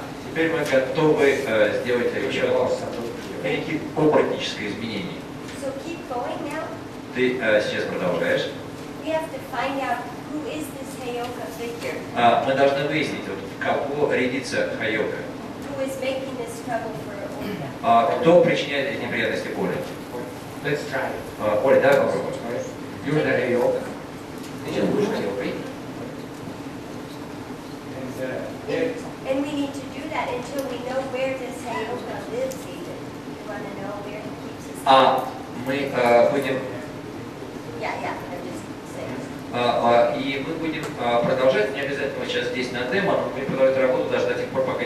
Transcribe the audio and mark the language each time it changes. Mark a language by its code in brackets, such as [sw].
[ru] Теперь мы готовы сделать еще некие оборотническое изменение. [en] So keep going now. [ru] Ты сейчас продолжаешь. [en] We have to find out who is this Heyoka figure, [ru] Мы должны выяснить, вот, в кого рядится Хайока. [en] who is making this trouble for Olya. [ru] Кто причиняет эти неприятности Оле? [en] Let's try it. [ru] Оля, давай попробуем. [en] You're the Heyoka. [ru] Ты сейчас будешь Хайокой. [en] And we need to do that until we know where this Heyoka lives even. We want to know where he keeps his... [ru] Мы будем... [en] Yeah, I'm just saying. [ru] И мы будем продолжать, не обязательно сейчас здесь на демо, но мы продолжать работу даже до тех пор,